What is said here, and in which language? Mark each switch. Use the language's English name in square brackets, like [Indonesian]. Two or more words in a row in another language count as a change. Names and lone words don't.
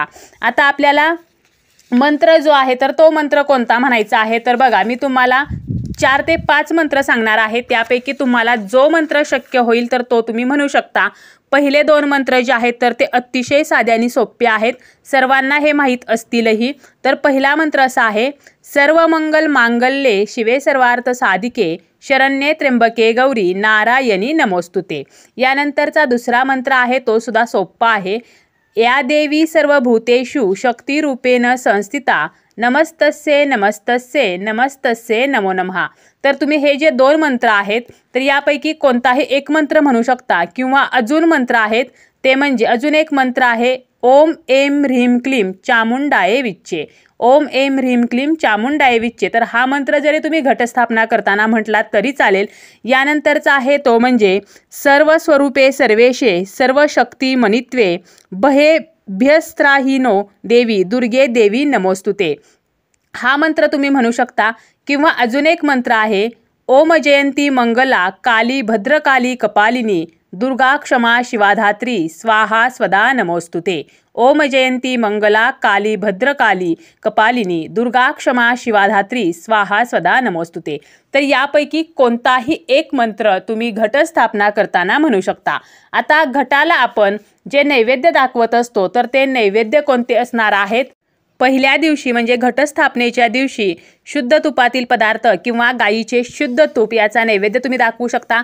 [Marathi] आता आपल्याला मंत्र जो आहे तर तो मंत्र कोणता म्हणायचा आहे तर बघा मी तुम्हाला 4 ते 5 मंत्र सांगणार आहे, त्यापैकी तुम्हाला जो मंत्र शक्य होईल तर तो तुम्ही म्हणू शकता। पहिले 2 मंत्र जे आहेत तर ते अतिशय साधे आणि सोपे आहेत, सर्वांना हे माहीत असतीलही। तर पहिला मंत्र असा आहे, [Sanskrit] सर्व मंगल मांगल्ये शिवे सर्वार्थ साधिके शरण्ये त्र्यंबके गौरी नारायणी नमोस्तुते। [Marathi] यानंतरचा दुसरा मंत्र आहे तो सुद्धा सोपा आहे, [Sanskrit] या देवी सर्वभूतेषु शक्तिरूपेण संस्थिता नमस्तस्ये नमस्तस्ये नमस्तस्ये नमो नमः। [Marathi] तर तुम्ही हे जे 2 मंत्र आहेत तर यापैकी कोणताही एक मंत्र म्हणू शकता किंवा अजून मंत्र आहेत ते म्हणजे अजून एक मंत्र आहे [Sanskrit] ओम ऐं ह्रीं क्लीं चामुंडाये विच्चे। ओम ऐं ह्रीं क्लीं चामुंडाय विच्चे, [Marathi] तर हा मंत्र जरी तुम्ही घटस्थापना करताना म्हटलात तरी चालेल. यानंतरचा आहे तो म्हणजे [Sanskrit] सर्व स्वरूपे सर्वेशे सर्व शक्ती मनित्वे भयभ्यस्त्राहीनो देवी दुर्गे देवी नमोस्तुते. [Marathi] हा मंत्र तुम्ही म्हणू शकता. किंवा अजून एक मंत्र आहे, [Sanskrit] ओम जयंती मंगला काली भद्रकाली कपालिनी दुर्गा क्षमा शिवाधात्री स्वाहा स्वदा नमोस्तुते. ओम जयंती मंगला काली भद्रकाली कपालिनी दुर्गा क्षमा शिवाधात्री स्वाहा स्वदा नमोस्तुते. [Marathi] तर यापैकी कोणताही एक मंत्र तुम्ही घटस्थापना करताना म्हणू शकता. आता घटाला आपण जे नैवेद्य दाखवत असतो तर ते नैवेद्य कोणते असणार आहेत? पहिल्या दिवशी म्हणजे घटस्थापनेच्या दिवशी शुद्ध तुपातील पदार्थ किंवा गाईचे शुद्ध तूप याचा नैवेद्य तुम्ही दाखवू शकता.